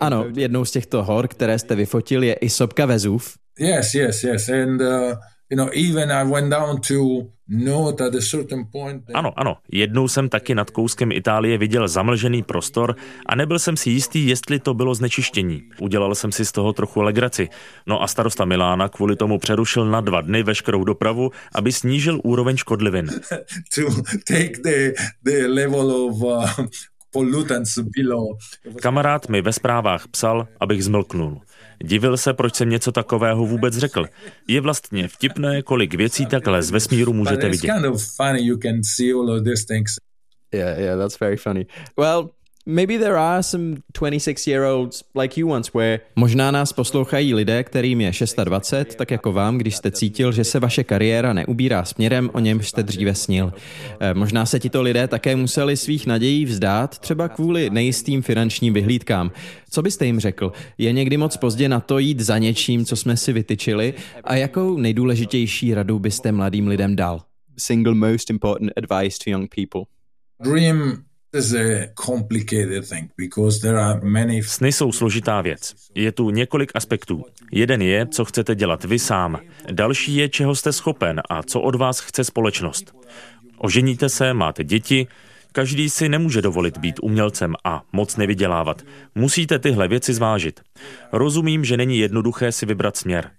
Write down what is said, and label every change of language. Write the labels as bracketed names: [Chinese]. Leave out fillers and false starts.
[Czech] Ano, jednou z těchto hor, které jste vyfotil, je i sopka Vezův. [English] Yes. And you know, even I went down to note at a certain point. [Czech] Ano. Jednou jsem taky nad kouskem Itálie viděl zamlžený prostor a nebyl jsem si jistý, jestli to bylo znečištění. Udělal jsem si z toho trochu legraci. No a starosta Milána kvůli tomu přerušil na 2 dny veškerou dopravu, aby snížil úroveň škodlivin. [English] To take the level of pollutants below. [Czech] Kamarád mi ve zprávách psal, abych zmlknul. Divil se, proč jsem něco takového vůbec řekl. Je vlastně vtipné, kolik věcí takhle z vesmíru můžete vidět. [English] It's kind of funny, you can see all of these things. Yeah, that's very funny. Well, maybe there are some 26-year-olds like you once were. [Czech] Možná nás poslouchají lidé, kterým je 26, tak jako vám, když jste cítil, že se vaše kariéra neubírá směrem, o něm jste dříve snil. Možná se tito lidé také museli svých nadějí vzdát, třeba kvůli nejistým finančním vyhlídkám. Co byste jim řekl? Je někdy moc pozdě na to jít za něčím, co jsme si vytyčili? A jakou nejdůležitější radu byste mladým lidem dal? [English] Single most important advice to young people. Dream. This is a complicated thing because there are many. [Czech] Sny jsou složitá věc. Je tu několik aspektů. Jeden je, co chcete dělat vy sám. Další je, čeho jste schopen a co od vás chce společnost. Oženíte se, máte děti. Každý si nemůže dovolit být umělcem a moc nevydělávat. Musíte tyhle věci zvážit. Rozumím, že není jednoduché si vybrat směr.